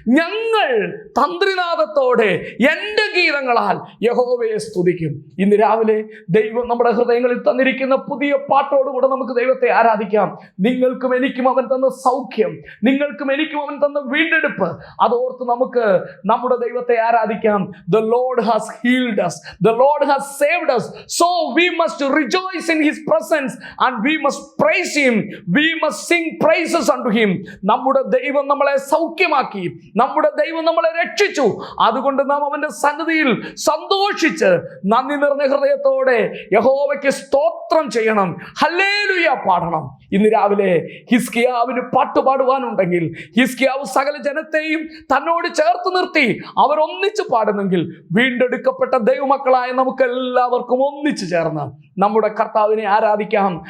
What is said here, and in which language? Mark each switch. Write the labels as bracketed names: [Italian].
[Malayalam] ഞങ്ങൾ തന്ത്രിനാദത്തോടെ എൻ്റെ ഗീതങ്ങളാൽ യഹോവയെ സ്തുതിക്കും. ഇന്ന് രാവിലെ ദൈവം നമ്മുടെ ഹൃദയങ്ങളിൽ തന്നിരിക്കുന്ന പുതിയ പാട്ടോടുകൂടെ നമുക്ക് ദൈവത്തെ ആരാധിക്കാം. നിങ്ങൾക്കും എനിക്കും അവൻ തന്ന സൗഖ്യം, നിങ്ങൾക്കും എനിക്കും അവൻ തന്ന വീണ്ടെടുപ്പ്, അതോർത്ത് നമുക്ക് നമ്മുടെ ദൈവത്തെ ആരാധിക്കാം. [English] The Lord has healed us, the Lord has saved us, so we must rejoice in his presence and we must praise him, we must sing praises unto him. [Malayalam] നമ്മുടെ ദൈവം നമ്മളെ സൗഖ്യമാക്കി, നമ്മുടെ ദൈവം നമ്മളെ രക്ഷിച്ചു. അതുകൊണ്ട് നാം അവന്റെ സന്നിധിയിൽ സന്തോഷിച്ച് നന്ദി നിറഞ്ഞ ഹൃദയത്തോടെ യഹോവയ്ക്ക് സ്തോത്രം ചെയ്യണം, ഹല്ലേലൂയ പാടണം. ഇന്ന് രാവിലെ ഹിസ്കിയാവിന് പാട്ടുപാടുവാനുണ്ടെങ്കിൽ, ഹിസ്കിയാവ് സകല ജനത്തെയും തന്നോട് ചേർത്ത് നിർത്തി അവർ ഒന്നിച്ച് പാടുന്നെങ്കിൽ, വീണ്ടെടുക്കപ്പെട്ട ദൈവമക്കളായ നമുക്ക് എല്ലാവർക്കും ഒന്നിച്ചു ചേർന്ന് നമ്മുടെ കർത്താവിനെ ആരാധിക്കാം.